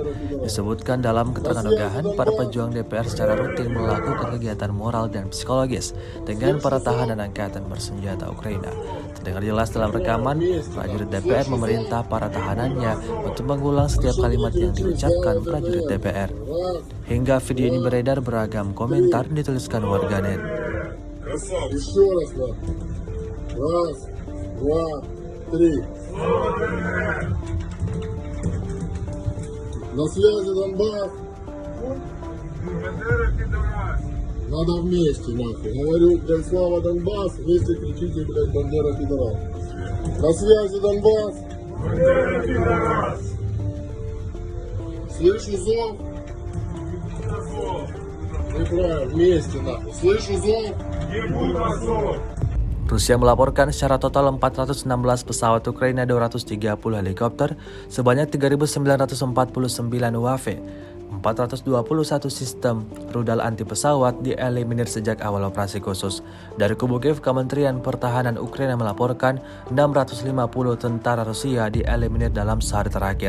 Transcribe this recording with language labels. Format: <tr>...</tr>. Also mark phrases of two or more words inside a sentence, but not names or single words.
<id>Disebutkan dalam keterangan unggahan, para pejuang DPR secara rutin melakukan kegiatan moral dan psikologis dengan para tahanan angkatan bersenjata Ukraina. Terdengar jelas dalam rekaman, prajurit DPR memerintah para tahanannya untuk mengulang setiap kalimat yang diucapkan prajurit DPR. Hingga video ini beredar, beragam komentar dituliskan warganet.</id> <ru>Еще раз, нахуй. Раз, два, три. На связи, Донбасс. Бандера пидорас! Надо вместе, нахуй. Говорю, блядь, слава Донбасс, вместе кричите, блядь, Бандера пидорас. На связи, Донбасс. Бандера пидорас! Слышу зов. Неправильно, вместе, нахуй. Слышу зов. Ебут Азов!</ru> <id>Rusia melaporkan secara total 416 pesawat Ukraina, 230 helikopter, sebanyak 3.949 UAV, 421 sistem rudal anti pesawat dieliminir sejak awal operasi khusus. Dari kubu Kiev, Kementerian Pertahanan Ukraina melaporkan 650 tentara Rusia dieliminir dalam sehari terakhir.</id>